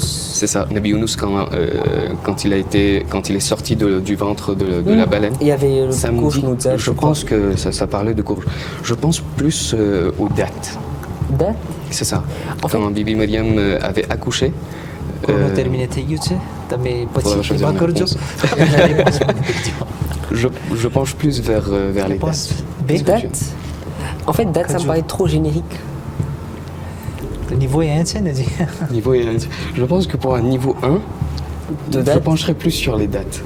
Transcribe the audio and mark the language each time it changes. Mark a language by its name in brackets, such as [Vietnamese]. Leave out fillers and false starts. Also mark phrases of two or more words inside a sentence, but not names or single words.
[French] C'est ça, Nabi Younous, quand il est sorti du ventre de la baleine. Il y avait le courge Nouza. Je pense que ça parlait de courge. Je pense plus aux dates. Dates? C'est ça. Quand Bibi Maryam avait accouché. Chrono terminé [Gujarati] થઈ ગયું છે તમે પછી એમાં કરજો [French] Je penche plus vers les dates. Dates? En fait, date, ça me paraît trop générique. Le niveau est 1, c'est Niveau est 1. Je pense que pour un niveau 1, je pencherai plus sur les dates.